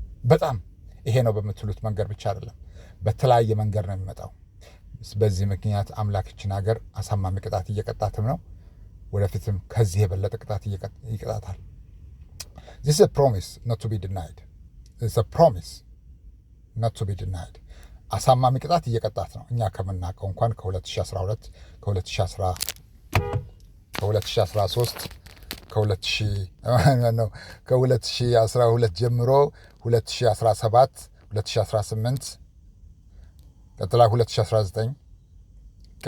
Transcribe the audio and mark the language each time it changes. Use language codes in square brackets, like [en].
[am] በጣም ይሄ ነው በምትሉት መንገድ ብቻ አይደለም፣ በተለያየ መንገድ ነው የሚመጣው። በዚህ ምክንያት አምላካችን ሀገር አሳማሚ ቅጣት እየቀጣትም ነው። ወደፊትም ከዚህ የበለጠ ቅጣት ይቀጣታል። [en] This is a promise not to be denied. It's a promise not to be denied. [am] አሳማሚ ቅጣት እየቀጣት ነው። እኛ ከምናውቀው እንኳን ከ2012 ከ2013 ከ2012 ጀምሮ 2017 2018 ቀጥላ 2019